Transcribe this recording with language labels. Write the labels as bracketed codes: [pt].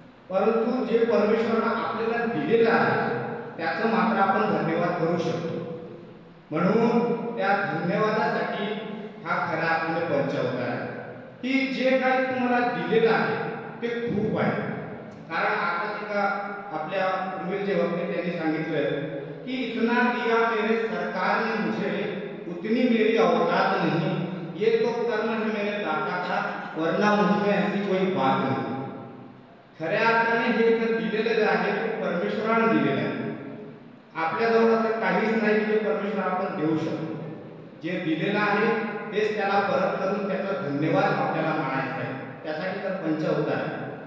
[mr] परंतु जे परमेश्वराने आपल्याला दिलेलं आहे त्याचं मात्र आपण धन्यवाद करू शकतो। म्हणून त्या धन्यवादासाठी हा खरा अर्थाने पंचावतार आहे की जे काही तुम्हाला दिलेलं आहे ते खूप आहे। कारण आता एका आपल्या पूर्वीचे जे वक्ते त्यांनी सांगितलं कि [hi] इतना दिया मेरे सरकार ने मुझे उतनी मेरी औकात नहीं, ये तो कर्म है मेरे दाता का वरना मुझमें ऐसी कोई बात नहीं। [mr] खऱ्या अर्थाने हे दिलेलं जे आहे ते परमेश्वराने दिलेलं आहे। आपल्याजवळ असं काहीच नाही की जे परमेश्वर आपण देऊ शकतो। जे दिलेलं आहे तेच त्याला परत करून त्याचा धन्यवाद आपल्याला मानायचा आहे, त्यासाठी तर पंचावतार आहे।